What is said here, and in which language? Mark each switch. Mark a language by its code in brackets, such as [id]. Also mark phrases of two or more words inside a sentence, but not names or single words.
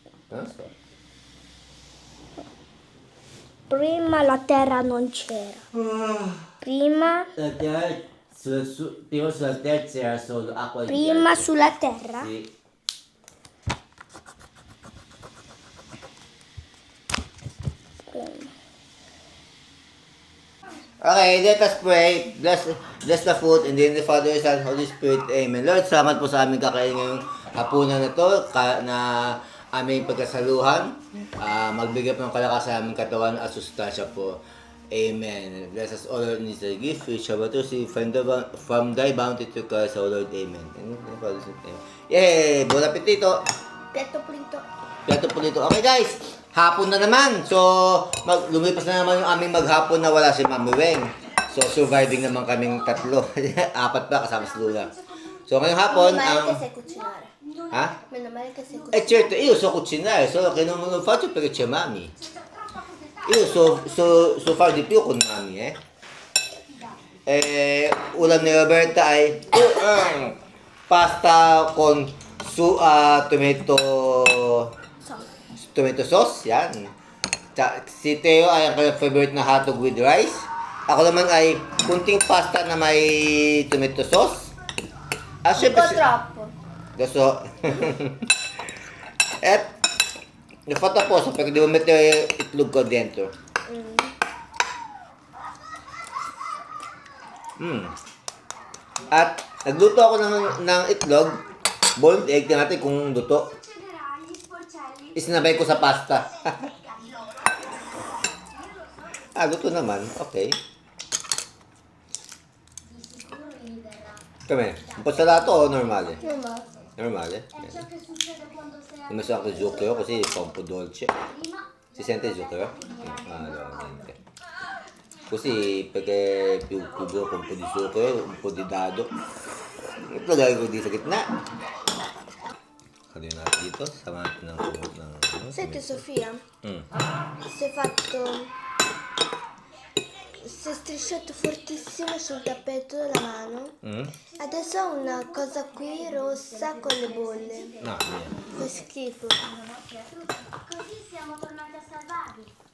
[it] Non so. Prima la terra non c'era. Prima, La terra, prima sulla terra c'era solo acqua e prima ghiaccio. sulla terra. Sì. [en] Okay, let us pray. Bless the food and then the Father, Son, Holy Spirit. Amen. [tl] Lord, salamat po sa aming kakain ngayong hapunan na to na aming pagkasaluhan. Magbigay po ng kalakas sa aming katawan at sustansya po. Amen. [en] Bless us all in this gift. We shall to see from thy bounty to Christ, O Lord. Amen. And the Father, Son, Amen. Yay! [it] Buon appetito! Piatto pulito. Piatto pulito. [tl] Okay guys, hapon na naman. So, lumipas na naman yung aming maghapon na wala si Mami Weng. So, surviving naman kaming tatlo. Apat pa kasama si Luna. So, ngayong hapon, [it] Meno male che sai cucinare. Ha? Meno male che sai cucinare. Certo, io so cucinare, solo che non lo faccio perché c'è Mami. Io so fare di più con Mami, [tl] ulam ni Roberta ay [it] pasta con [en] tomato sauce, [it] yan. [tl] Si Theo ay ang kanyang favorite na [en] hotdog with rice. [tl] Ako naman ay kunting pasta na may [en] tomato sauce. [it] Un po' troppo. Adesso l'ho fatto apposta perché devo mettere itlog qua dentro. [tl] At nagluto ako ng itlog, [en] boiled egg, [tl] tingnan natin kung luto. Isinabay ko sa pasta. Luto naman. Okay. [it] Come? Un po' salato o normale? Normale? Ho messo anche zucchero così fa un po' dolce. Si sente il zucchero? Allora, niente. Così perché è più duro con un po' di zucchero, un po' di dado. [tl] Ito lagay ko dito sa gitna. Kaliin natin dito. Sama natin ng [it] Senti Sofia, si è fatto, si è strisciato fortissimo sul tappeto della mano. Adesso ha una cosa qui rossa con le bolle. No, niente. Che schifo. Così siamo tornati a salvarvi.